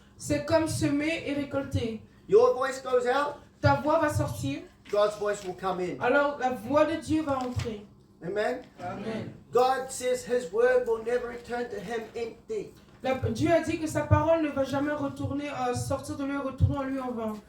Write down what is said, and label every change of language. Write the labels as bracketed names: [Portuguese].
[French] c'est comme semer et récolter. [English] Your voice goes out, [French] Ta voix va sortir, [English] God's voice will come in. [French] alors la voix de Dieu va entrer. Amen? Amen. [English] God says his word will never return to him empty. [French] Dieu a dit que sa parole ne va jamais retourner, sortir de lui et retourner en lui en vain.